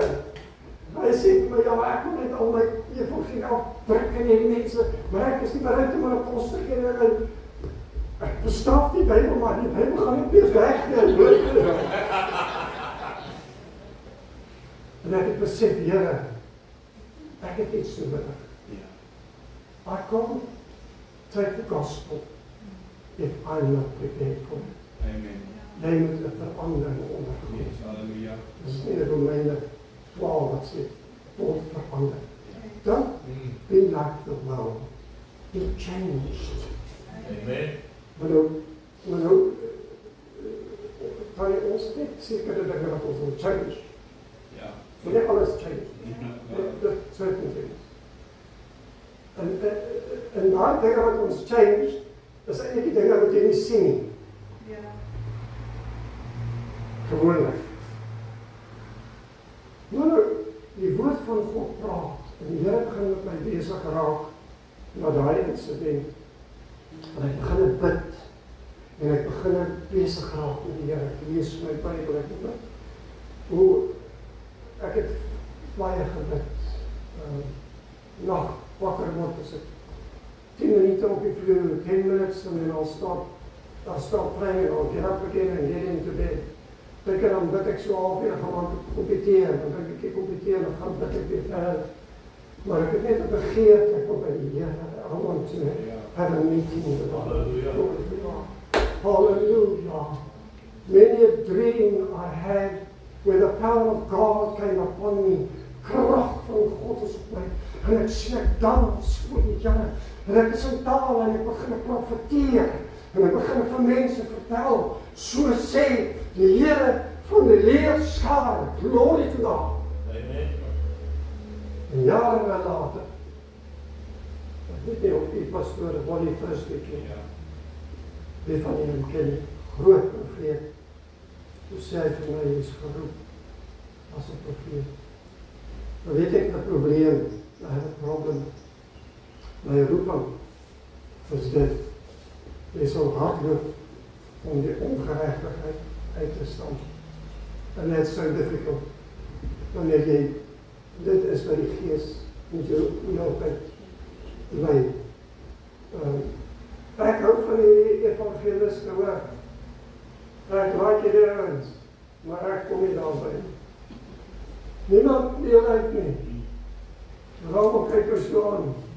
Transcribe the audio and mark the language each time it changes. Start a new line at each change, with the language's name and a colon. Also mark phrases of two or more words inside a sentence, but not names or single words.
Afrikaans: Hy sê vir my, ja, ek wil net al my evangelie afdruk in hierdie mense, maar ek is nie bereid om hulle kos te gee. Ek bestraf die Bybel, maar die Bybel gaan nie meer weg nie. En ek het besef, Here, ek het iets nodig.
English: I can't take the gospel if I'm not prepared for it. Amen.
Afrikaans: Jy moet 'n verandering ondergaan.
English: Yes, halleluja.
Afrikaans: Dis nie Romeine 12 wat sê, word verander.
English: Don't be like the world. Be changed. Amen.
Afrikaans: Maar nou, kan jy ons net sekere dinge wat ons wil change. Ja. So nie alles change. Ja. Dit
English: certain things.
Afrikaans: En daai dinge wat ons change, is eintlik die dinge wat jy nie sien nie. Gewoonlik. Nou, die woord van God praat, en die Here begin met my besig raak, na daai incident, en ek begin bid, en ek begin besig raak met die Here, ek lees my Bybel, ek bid, hoe, ek het baie gebid, nag, wakker word, as ek 10 minute op die vloer,
English: 10 minutes, and then I'll stop praying, and I'll get up again and get into bed.
Afrikaans: Teker dan bid ek so halfuur, gaan kompeteer, dan dink ek kompeteer, dan gaan bid ek weer verder. Maar ek het net 'n begeerte, ek wil by die Here,
English: I want to have a meeting with God. Hallelujah. Hallelujah. Many a dream I had, where the power of God came upon me,
Afrikaans: krag van God is op my, en ek sien ek dans voor die Here, en ek is in taal, en ek begin profeteer, en ek begin vir mense vertel, so sê die Here van die leerskare,
English: glory to God.
Afrikaans: Amen. En jare later, ek weet nie of die pastoor Bonnie First week, wie van julle ken, groot profeet, toe sê hy vir my, hy is geroep as 'n profeet. Dan weet ek 'n probleem,
English: I have a problem.
Afrikaans: My roeping is dit, jy sal hardloop om die ongeregtigheid uit te stamp.
English: And that's so difficult.
Afrikaans: Wanneer jy, dit is by die Gees, moet jy altyd bly. Ek hou van die evangeliste hoor. Ek like die ouens, maar ek kom nie daarby. Niemand deel uit nie. Waarom kyk ons so aan?